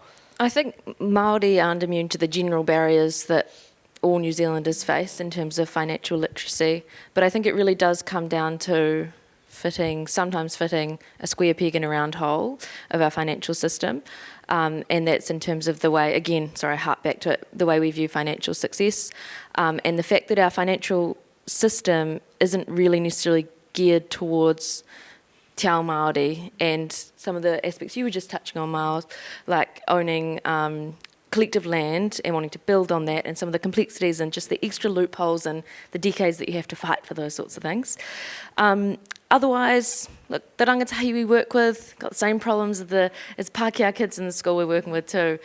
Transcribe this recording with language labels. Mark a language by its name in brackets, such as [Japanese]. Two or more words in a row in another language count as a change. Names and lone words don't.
[English] I think Māori aren't immune to the general barriers that all New Zealanders face in terms of financial literacy, but I think it really does come down to sometimes fitting a square peg in a round hole of our financial system. And that's in terms of the way, I harp back to it, the way we view financial success, and the fact that our financial system isn't really necessarily geared towards [Māori] te ao Māori [English] and some of the aspects you were just touching on, Miles, like owning collective land and wanting to build on that, and some of the complexities and just the extra loopholes and the decades that you have to fight for those sorts of things. Otherwise, look, the rangatahi we work with got the same problems as Pākehā kids in the school we're working with too.